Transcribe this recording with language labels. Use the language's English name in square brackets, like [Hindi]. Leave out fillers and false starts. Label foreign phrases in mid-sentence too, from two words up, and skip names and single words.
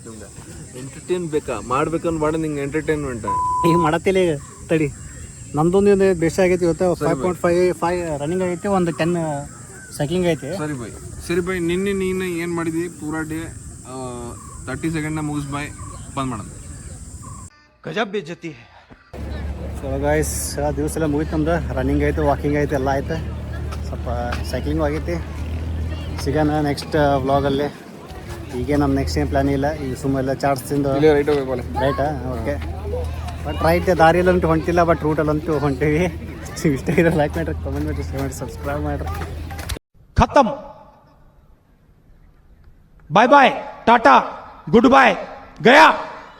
[Kannada] ಅವಂಗ ಎಂಟರ್ಟೈನ್ ಬೇಕಾ ಮಾಡ್ಬೇಕಂದ್ ಮಾಡ ನಿಂಗೆ ಎಂಟರ್ಟೈನ್ಮೆಂಟ್ ಈಗ ಮಾಡತ್ತಿಲ್ಲ. ಈಗ ತಡಿ, ನಮ್ದೊಂದು ಬೇಸ್ ಆಗೈತಿ ಇವತ್ತು. 5.5 ರನ್ನಿಂಗ್ ಆಗೈತಿ, ಒಂದು 10 ಸೈಕ್ಲಿಂಗ್ ಐತಿ. ಸರಿ ಬೈ ನಿನ್ನೆ ನೀನು ಏನು ಮಾಡಿದ್ವಿ ಪೂರಾ ಡೇ 30 ಸೆಕೆಂಡ್ನ ಮುಗಿಸ್ ಬಾಯ್ ಬಂದ್ ಮಾಡೋದು. [Hindi] गजब बेइज्जती है. [English] so guys, [Kannada] ದಿವಸ ಎಲ್ಲ ಮುಗಿತು ನಮ್ದು. ರನ್ನಿಂಗ್ ಐತೆ, ವಾಕಿಂಗ್ ಐತೆ, ಎಲ್ಲ ಐತೆ. ಸ್ವಲ್ಪ ಸೈಕ್ಲಿಂಗು ಆಗೈತಿ. ಸಿಗೋಣ ನೆಕ್ಸ್ಟ್ ವ್ಲಾಗಲ್ಲಿ. ಈಗ ನಮ್ಮ ನೆಕ್ಸ್ಟ್ ಏನು ಪ್ಲ್ಯಾನ್ ಇಲ್ಲ. ಈಗ ಸುಮ್ಮನೆ ಚಾರ್ಜ್ ತಿಂದು ರೈಟ್ ಹೋಗ್ಬೇಕು. ರೈಟಾ? ಓಕೆ. [English] but right [Kannada] ದಾರಿಯಲ್ಲಂತೂ ಹೊಂಟಿಲ್ಲ, ಬಟ್ ರೂಟಲ್ಲಂತೂ ಹೊಂಟೀವಿ. ಇಷ್ಟ ಇರೋ ಲೈಕ್ ಮಾಡಿರಿ, ಕಮೆಂಟ್ ಮಾಡಿರಿ, ಶೇರ್ ಮಾಡಿ, ಸಬ್ಸ್ಕ್ರೈಬ್ ಮಾಡಿರಿ. [English] खत्म. bye bye, tata, good bye, गया.